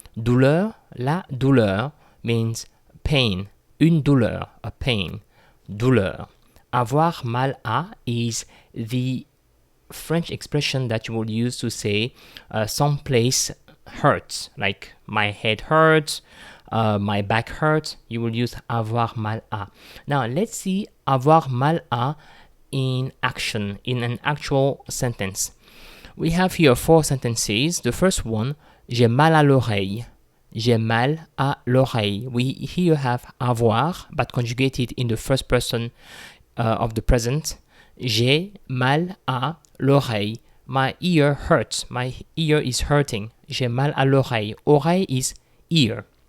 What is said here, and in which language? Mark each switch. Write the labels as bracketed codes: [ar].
[fr] Douleur, la douleur [en] means pain, [fr] une douleur, [en] a pain, [fr] douleur. Avoir mal à [en] is the French expression that you will use to say some place hurts, like my head hurts, my back hurts. You will use [fr] avoir mal à. [en] Now let's see avoir mal à in action, in an actual sentence. We have here 4 sentences. The first one, [fr] j'ai mal à l'oreille. J'ai mal à l'oreille. [en] We here have avoir, but conjugated in the first person of the present. [fr] J'ai mal à l'oreille. [en] My ear hurts. My ear is hurting. [fr] J'ai mal à l'oreille. [en] Oreille is ear.